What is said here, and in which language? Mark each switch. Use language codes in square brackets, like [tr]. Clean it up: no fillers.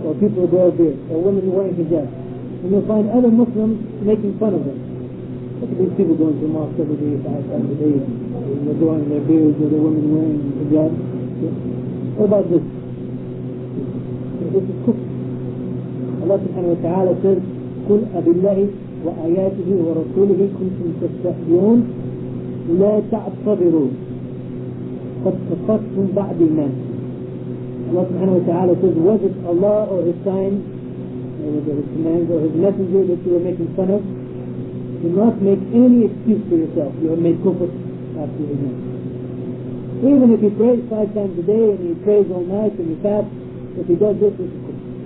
[en] Or people grow a beard, or women wearing hijab. And you'll find other Muslims making fun of them. Look at these people going to the mosque every day, 5 times a day, and they're growing their beards, or the women wearing hijab. Okay? What about this? This is kufr. Allah subhanahu wa ta'ala says, [ar] قل أبالله وآياته ورسوله كنتم تستهزئون لا تعتذروا قد كفرتم بعد الإيمان. [en] Allah subhanahu wa ta'ala says, was it Allah or His sign, or His commands, or His messenger that you were making fun of? Do not make any excuse for yourself. You have made kufr after Iman. Even if he prays 5 times a day and he prays all night and he fasts, if he does this, it's kufr.